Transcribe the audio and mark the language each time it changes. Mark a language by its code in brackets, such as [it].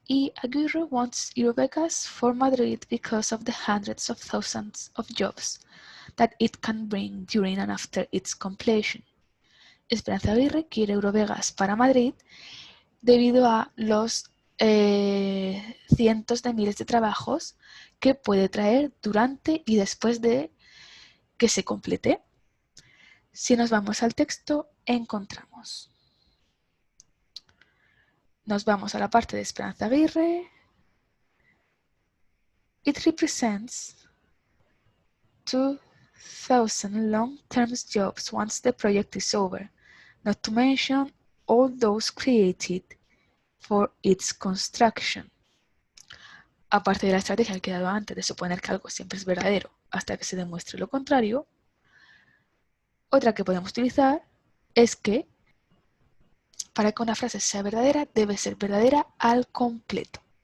[en] Y Aguirre wants Eurovegas for Madrid because of the hundreds of thousands of jobs that it can bring during and after its completion. [es] Esperanza Aguirre quiere Eurovegas para Madrid debido a los cientos de miles de trabajos que puede traer durante y después de que se complete. Si nos vamos al texto, encontramos: nos vamos a la parte de Esperanza Aguirre. [en] It represents 2,000 long-term jobs once the project is over, not to mention all those created for its construction. [es] Aparte de la estrategia que he dado antes de suponer que algo siempre es verdadero hasta que se demuestre lo contrario, otra que podemos utilizar es que para que una frase sea verdadera, debe ser verdadera al completo.